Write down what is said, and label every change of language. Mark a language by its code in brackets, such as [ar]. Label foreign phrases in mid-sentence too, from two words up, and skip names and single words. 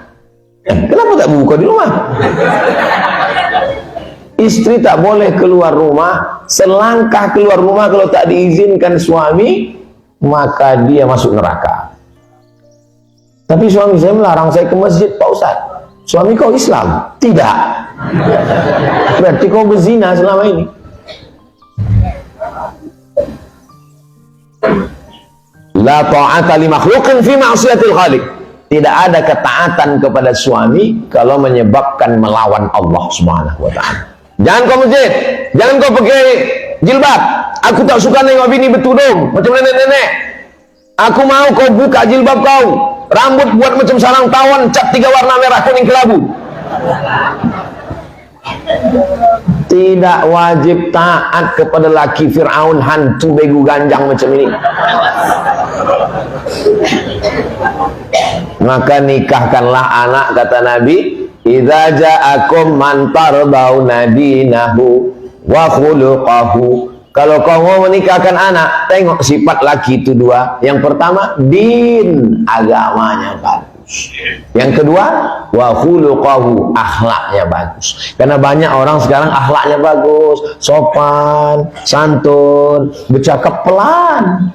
[id] Kenapa tak berbuka di rumah? Istri tak boleh keluar rumah, selangkah keluar rumah kalau tak diizinkan suami, maka dia masuk neraka. Tapi suami saya melarang saya ke masjid, Pak Ustaz. Suami kau Islam? Tidak. Berarti kau berzina selama ini. [ar] لا طاعة لمخلوق في معصية الخالق. [id] Tidak ada ketaatan kepada suami kalau menyebabkan melawan Allah [ar] سبحانه وتعالى. [id] Jangan kau masjid, jangan kau pakai jilbab. Aku tak suka nengok bini bertudung macam nenek-nenek. Aku mau kau buka jilbab kau, rambut buat macam sarang tawon, cat 3 warna merah kuning kelabu. Tidak wajib taat kepada laki Fir'aun hantu begu ganjang macam ini. Maka nikahkanlah anak, kata Nabi, [ar] إذا جاءكم من ترضون دينه وخلقه. [id] Kalau kau mau menikahkan anak, tengok sifat laki itu 2. Yang pertama, din, agamanya bagus. Yang kedua, [ar] وخلقه, [id] akhlaknya bagus. Karena banyak orang sekarang akhlaknya bagus, sopan, santun, bercakap pelan.